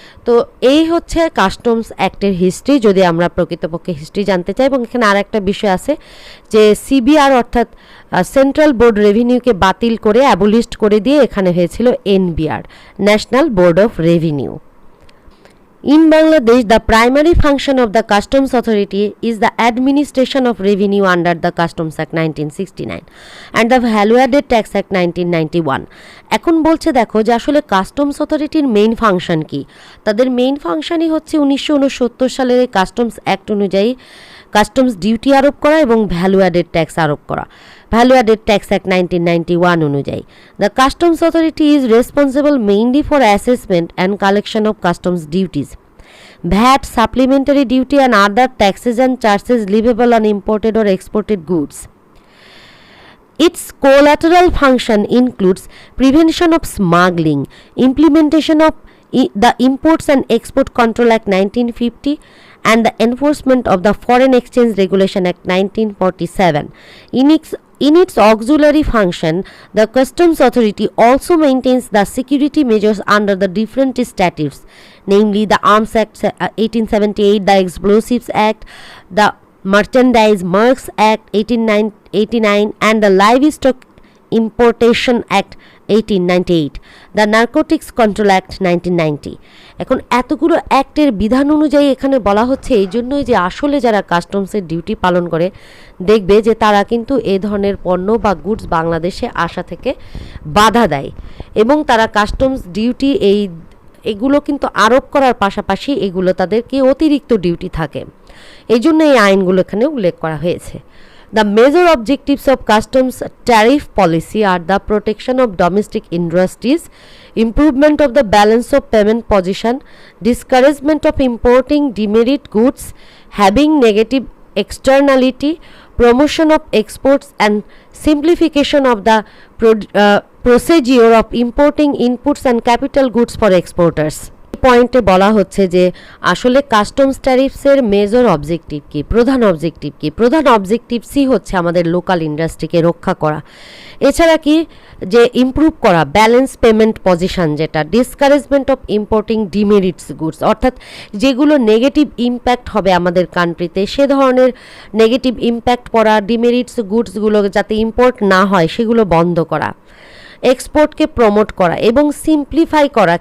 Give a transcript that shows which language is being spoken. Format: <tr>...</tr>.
<bn>তো এই হচ্ছে কাস্টমস অ্যাক্টের হিস্ট্রি, যদি আমরা প্রকৃতপক্ষে হিস্ট্রি জানতে চাই। এবং এখানে আর একটা বিষয় আছে যে সিবিআর অর্থাৎ সেন্ট্রাল বোর্ড রেভিনিউকে বাতিল করে অ্যাবলিস্ট করে দিয়ে এখানে হয়েছিল NBR, national board of revenue.</bn> <en>In Bangladesh, the primary function of the Customs Authority is the administration of revenue under the Customs Act 1969 and the Value Added Tax Act 1991.</en> <bn>এখন বলছে দেখো যে আসলে কাস্টমস অথরিটির মেইন ফাংশন কি। তাদের main ফাংশনই হচ্ছে 1969 সালের কাস্টমস অ্যাক্ট অনুযায়ী কাস্টমস ডিউটি আরোপ করা এবং ভ্যালু অ্যাডেড ট্যাক্স আরোপ করা।</bn> <en>value added tax act 1991</en> <bn>অনুযায়ী</bn> <en>The customs authority is responsible mainly for assessment and collection of customs duties, VAT, supplementary duty and other taxes and charges leviable on imported or exported goods. Its collateral function includes prevention of smuggling, implementation of the Imports and Export Control Act 1950 and the enforcement of the Foreign Exchange Regulation Act 1947. In its auxiliary function, the Customs Authority also maintains the security measures under the different statutes, namely the Arms Act 1878, the Explosives Act, the Merchandise Marks Act 1889 and the Livestock Importation Act 1898, the Narcotics Control Act 1990.</en> <bn>এখন এতগুলো অ্যাক্টের বিধান অনুযায়ী এখানে বলা হচ্ছে এই জন্যই যে আসলে যারা কাস্টমসের ডিউটি পালন করে দেখবে যে তারা কিন্তু এই ধরনের পণ্য বা গুডস বাংলাদেশে আসা থেকে বাধা দেয় এবং তারা কাস্টমস ডিউটি এগুলো কিন্তু আরোপ করার পাশাপাশি এগুলো তাদেরকে অতিরিক্ত ডিউটি থাকে, এই জন্য এই আইনগুলো এখানে উল্লেখ করা হয়েছে।</bn> <en>The major objectives of customs tariff policy are the protection of domestic industries, improvement of the balance of payment position, discouragement of importing demerit goods having negative externality, promotion of exports and simplification of the procedure of importing inputs and capital goods for exporters.</en> <bn>পয়েন্টে বলা হচ্ছে যে আসলে customs ট্যারিফসের major objective কি, প্রধান objective কি। প্রধান অবজেক্টিভসই হচ্ছে আমাদের লোকাল ইন্ডাস্ট্রিকে রক্ষা করা, এছাড়া কি যে ইমপ্রুভ করা ব্যালেন্স পেমেন্ট পজিশন, যেটা ডিসকারেজমেন্ট অফ ইম্পোর্টিং ডিমেরিটস গুডস, অর্থাৎ যেগুলো নেগেটিভ ইম্প্যাক্ট হবে আমাদের কান্ট্রিতে সে ধরনের নেগেটিভ ইম্প্যাক্ট করা ডিমেরিটস গুডসগুলো যাতে ইম্পোর্ট না হয় সেগুলো বন্ধ করা, এক্সপোর্টকে প্রমোট করা এবং সিম্পলিফাই করা।</bn>